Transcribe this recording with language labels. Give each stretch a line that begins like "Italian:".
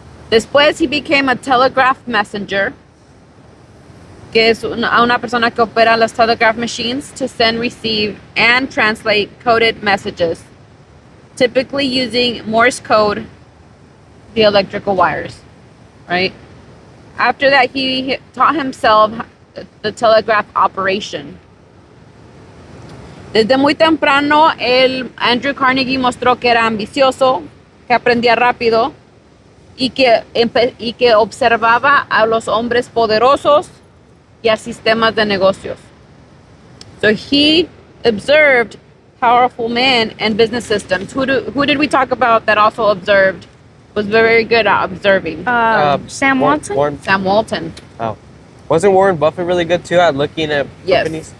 English: Después he became a telegraph messenger,
Spanish: que es una persona que opera las
English: telegraph machines to send, receive, and translate coded messages, typically using Morse code, the electrical wires, right? After that, he taught himself the telegraph operation.
Spanish: Desde muy temprano, Andrew Carnegie mostró que era ambicioso, que aprendía rápido y que observaba a los hombres poderosos y a sistemas de negocios.
English: So he observed powerful men and business systems. Who did we talk about that also observed, was very good at observing? Sam Watson? Sam Walton. Oh. Wasn't Warren Buffett really good too at looking at companies?